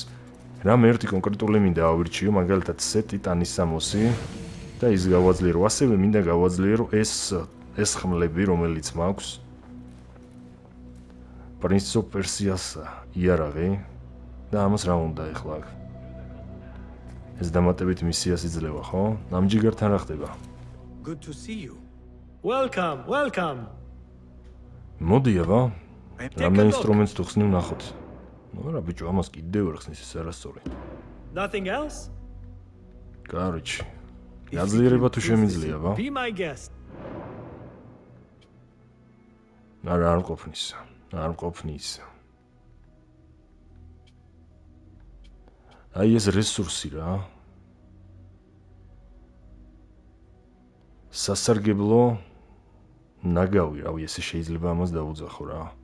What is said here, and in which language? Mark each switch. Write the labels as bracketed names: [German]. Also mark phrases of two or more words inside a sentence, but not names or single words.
[Georgian] რამე ერთი კონკრეტული მინდა ავირჩიო, მაგალითად ტიტანის სამოსი და ის გავაძლიერო. ასევე მინდა გავაძლიერო ეს ხმლები, რომელიც მაქვს. პრინც ოფ პერსიას იარაღი და ამას რა უნდა ეხლა აქ? ეს დამატებით მისიას იძლევა, ხო? ამჯიგართან რა ხდება? [English] Good to see you. Welcome, welcome. [Georgian] მოდი აბა, [English] Take [Georgian] რამე [English] a look. [Georgian] ინსტრუმენტს თუ ხსნი ვნახოთ. ნუ რა ბიჭო, ამას კიდევ ვერ ხსნის, ეს არასწორი. [English] Nothing else? [Georgian] კაროჩი. გაძლიერება თუ შემიძლია, აბა? [English] Be my guest. [Georgian] არა, არ მყოფნის. არ მყოფნის. აი ეს რესურსი რა. სასარგებლო ნაგავი, რავი, ესე შეიძლება ამას დაუძახო რა.